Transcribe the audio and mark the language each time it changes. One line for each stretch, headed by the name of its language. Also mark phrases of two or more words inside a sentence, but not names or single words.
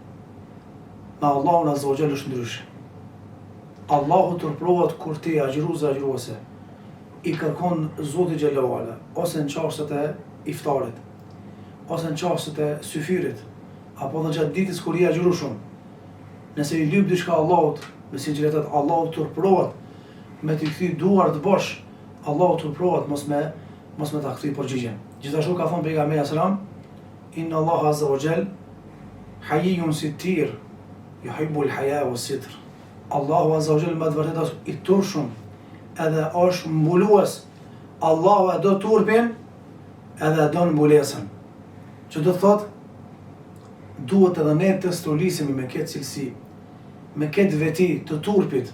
Albanian: Me Allahun
Arabic: عز وجل
Albanian: është ndryshe. Allahu turprohet kur ti agjërues agjëruese i kërkon Zotit
Arabic: جل وعلا,
Albanian: ose në çastet e iftarit, ose në çastet e syfyrit, apo në gjatë ditës kur i agjëru shumë. Nëse i lyp diçka Allahut, me sinqeritet, Allahu turprohet me t'i kthy duart bosh, Allahu turprohet mos me ta kthy përgjigjen. Gjithashtu ka thënë pejgamberi
Arabic: صلى الله عليه وسلم: إن الله عز وجل حيي ستير يحب الحياء والستر.
Albanian: Allahu
Arabic: عز وجل
Albanian: me vërtet është i turshëm, edhe është mbulues. Allahu e do turpin, edhe do mbulesën. Që do thotë, duhet edhe ne të stolisemi me këtë cilësi, me këtë veti të turpit.